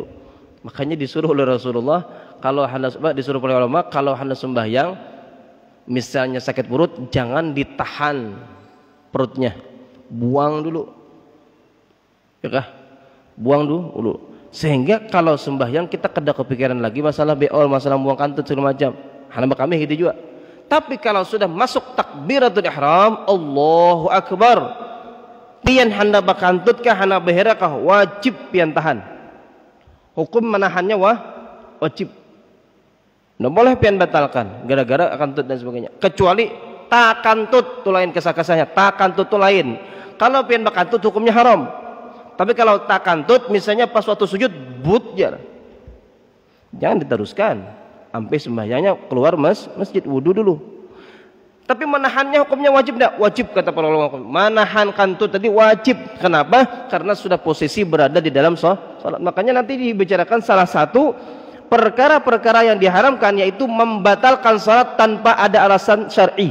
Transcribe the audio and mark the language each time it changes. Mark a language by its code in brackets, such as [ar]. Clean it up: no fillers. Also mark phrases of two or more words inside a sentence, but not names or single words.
[id] Makanya disuruh oleh Rasulullah, kalau hendak disuruh oleh ulama, kalau hendak sembahyang misalnya sakit perut, jangan ditahan perutnya, buang dulu. Ya kah? Buang dulu. Sehingga kalau sembahyang kita kada kepikiran lagi masalah beol, masalah buang kantut segala macam. Hana kami gitu juga. Tapi kalau sudah masuk [ar] takbiratul ihram, Allahu akbar, [bjn] pian handa bakantut kah hana behera kah, wajib pian tahan. [id] Hukum menahannya wajib. Nggak boleh pian batalkan gara-gara kantut dan sebagainya. [bjn] Kecuali takantut tu lain kesah-kesahnya, takantut tu lain. [id] Kalau pian bakantut hukumnya haram. Tapi kalau takantut misalnya pas waktu sujud but ya, jangan diteruskan sampai sembahyangnya keluar masjid, wudu dulu. Tapi menahannya hukumnya wajib enggak? Wajib kata para ulama. Menahan kantut tadi wajib. Kenapa? Karena sudah posisi berada di dalam salat. Makanya nanti dibicarakan salah satu perkara-perkara yang diharamkan, yaitu membatalkan salat tanpa ada alasan syar'i.